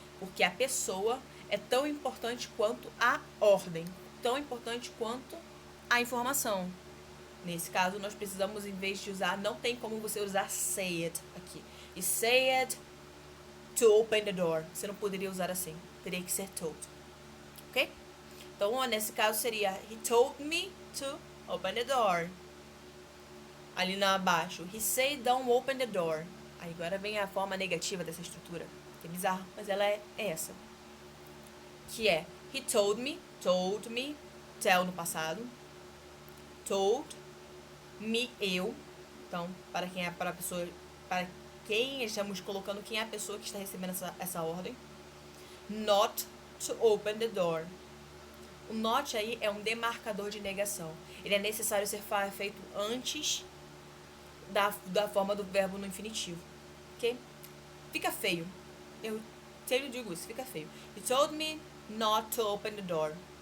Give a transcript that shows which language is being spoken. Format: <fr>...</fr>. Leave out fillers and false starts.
<pt>Porque a pessoa é tão importante quanto a ordem, tão importante quanto a informação. Nesse caso, nós precisamos, em vez de usar, não tem como você usar say it aqui.</pt> <en>E say it to open the door.</en> <pt>Você não poderia usar assim. Teria que ser told. Ok? Então, nesse caso, seria</pt> <en>he told me to open the door.</en> <pt>Ali na abaixo,</pt> <en>he said don't open the door.</en> <pt>Aí agora vem a forma negativa dessa estrutura. Que é bizarro, mas ela é essa. Que é</pt> <en>he told me,</en> <pt>tell no passado. Told me, eu. Então, para a pessoa, para quem estamos colocando quem é a pessoa que está recebendo essa ordem.</pt> <en>Not to open the door.</en> <pt>O not aí é um demarcador de negação. Ele é necessário ser feito antes da forma do verbo no infinitivo. Ok? Fica feio. Eu sempre digo isso, fica feio.</pt> <en>He told me not to open the door.</en>